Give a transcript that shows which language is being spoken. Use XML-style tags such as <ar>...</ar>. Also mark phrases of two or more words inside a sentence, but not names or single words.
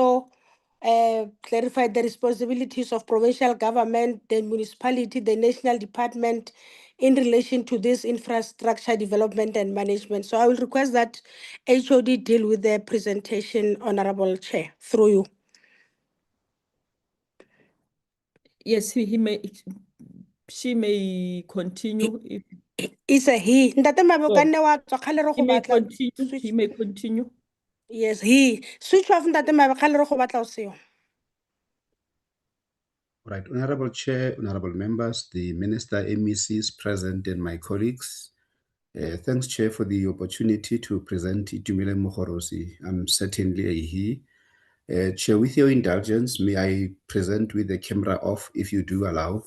<en>We also clarified the responsibilities of provincial government, the municipality, the national department in relation to this infrastructure development and management. So I will request that HOD deal with the presentation, Honorable Chair, through you. Yes, she may continue if It's a he.</en> <tn>Ntate Mabe, o ka nne wa tswa kgale re</tn> <en>he</en> <tn>go</tn> <en>may</en> <tn>batla</tn> <en>continue. He may continue. Yes, he. Switch off</en> <tn>Ntate Mabe, kgale re go batla o seo.</tn> <en>Right, Honorable Chair, Honorable Members, the Minister, MECs present, and my colleagues. Thanks, Chair, for the opportunity to present Itumile Mohorosi. I'm certainly a he. Chair, with your indulgence, may I present with the camera off if you do allow?</en>